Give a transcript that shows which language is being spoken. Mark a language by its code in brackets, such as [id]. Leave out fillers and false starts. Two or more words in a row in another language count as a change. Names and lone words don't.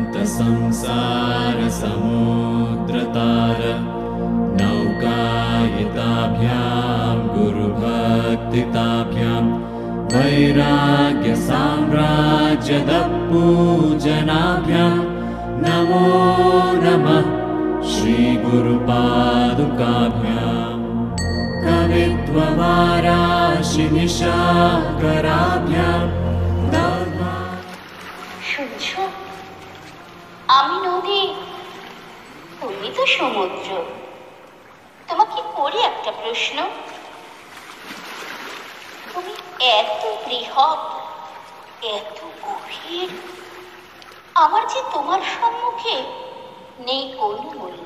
[sa] संसार समुद्रतार नौकायिताभ्यां गुरुभक्तिताभ्यां वैराग्य साम्राज्यदपूजनाभ्यां नमो नमः श्रीगुरुपादुकाभ्यां कवित्ववाराशिनिशाकराभ्यां [bn] শুনছো, আমি নদী, তুমি তো সমুদ্র। তোমাকে করি একটা প্রশ্ন। তুমি এত বৃহৎ, এত গভীর, আমার যে তোমার সম্মুখে নেই কোনো মূল্য।